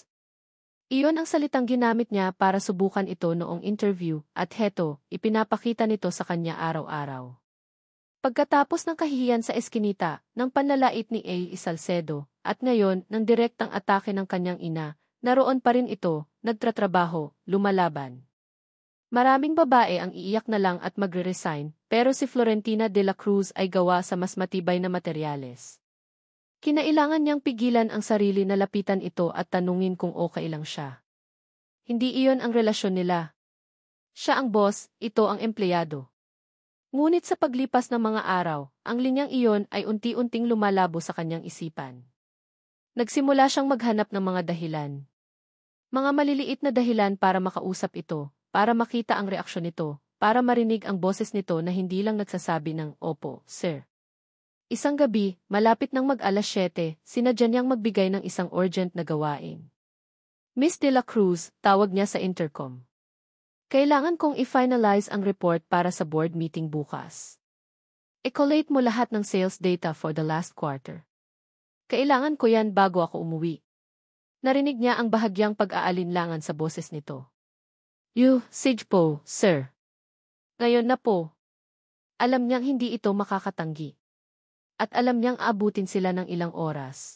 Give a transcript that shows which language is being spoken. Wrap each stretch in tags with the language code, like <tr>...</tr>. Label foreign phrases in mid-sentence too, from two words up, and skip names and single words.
<tl>Iyon ang salitang ginamit niya para subukan ito noong interview, at heto, ipinapakita nito sa kanya araw-araw. Pagkatapos ng kahihiyan sa eskinita, ng panlalait ni A. Salcedo, at ngayon, ng direktang atake ng kanyang ina, naroon pa rin ito, nagtratrabaho, lumalaban. Maraming babae ang iiyak na lang at magre-resign, pero si Florentina de la Cruz ay gawa sa mas matibay na materyales. Kinailangan niyang pigilan ang sarili na lapitan ito at tanungin kung okay lang siya. Hindi iyon ang relasyon nila. Siya ang boss, ito ang empleyado. Ngunit sa paglipas ng mga araw, ang linyang iyon ay unti-unting lumalabo sa kanyang isipan. Nagsimula siyang maghanap ng mga dahilan. Mga maliliit na dahilan para makausap ito, para makita ang reaksyon nito, para marinig ang boses nito na hindi lang nagsasabi ng, "Opo, sir." Isang gabi, malapit ng mag-alas 7, sinadya niyang magbigay ng isang urgent na gawain. Miss de la Cruz, tawag niya sa intercom. Kailangan kong i-finalize ang report para sa</tl> <en>board meeting</en> <tl>bukas. I-collate mo lahat ng</tl> <en>sales data for the last quarter.</en> <tl>Kailangan ko yan bago ako umuwi. Narinig niya ang bahagyang pag-aalinlangan sa boses nito. Sige po, sir. Ngayon na po. Alam niyang hindi ito makakatanggi. At alam niyang aabutin sila ng ilang oras.</tl>